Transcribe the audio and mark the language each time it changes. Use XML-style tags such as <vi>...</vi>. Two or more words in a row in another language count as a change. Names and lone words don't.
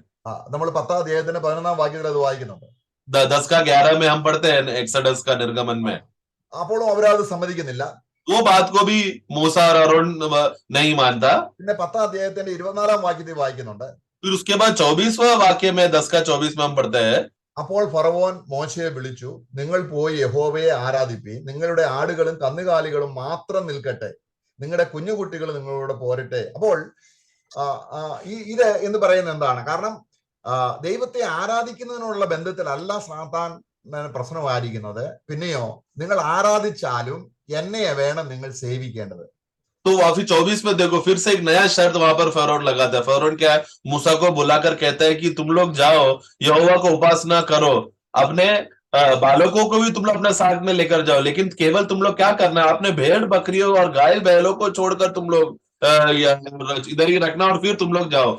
<ml>നമ്മൾ 10-ാം അധ്യായത്തിന്റെ 11-ാം വാക്യത്തിൽ അത് വായിക്കുന്നുണ്ട്.</ml> <hi>10-11 में हम पढ़ते हैं एक्सोडस का निर्गमन में.</hi> <ml>അപ്പോഴും അവരത് സമ്മതിക്കുന്നില്ല.</ml> <hi>वो बात को भी मूसा और अहरोन नहीं मानता.</hi> <ml>പിന്നെ 10-ാം അധ്യായത്തിന്റെ 24-ാം വാക്യത്തിൽ വായിക്കുന്നുണ്ട്.</ml> <hi>फिर उसके बाद 24वां वाक्य में 10-24 में हम पढ़ते हैं,</hi> <ml>അപ്പോൾ ഫറവോൻ മോശയെ വിളിച്ചു, നിങ്ങൾ പോയി യഹോവയെ ആരാധിപ്പീൻ, നിങ്ങളുടെ ആടുകളും കന്നുകാലികളും മാത്രം നിൽക്കട്ടെ, നിങ്ങളുടെ കുഞ്ഞുകുട്ടികൾ നിങ്ങളോട് പോരട്ടെ. അപ്പോൾ ഇത് എന്ന് പറയുന്നത് എന്താണ്? കാരണം ദൈവത്തെ ആരാധിക്കുന്നതിനുള്ള ബന്ധത്തിലല്ല സാത്താൻ പ്രശ്നമായിരിക്കുന്നത്. പിന്നെയോ നിങ്ങൾ ആരാധിച്ചാലും എന്നെ വേണം നിങ്ങൾ സേവിക്കേണ്ടത്.</ml> <hi>तो फिर 24 में देखो फिर से एक नया शर्त वहां पर फरौन लगाता है। फरौन क्या है, मूसा को बुलाकर कहता है कि तुम लोग जाओ यहोवा को उपासना करो, अपने बालकों को भी तुम लोग अपने साथ में लेकर जाओ, लेकिन केवल तुम लोग क्या करना है, अपने भेड़ बकरियों और गाय बैलों को छोड़कर तुम लोग इधर ही रखना और फिर तुम लोग जाओ।</hi>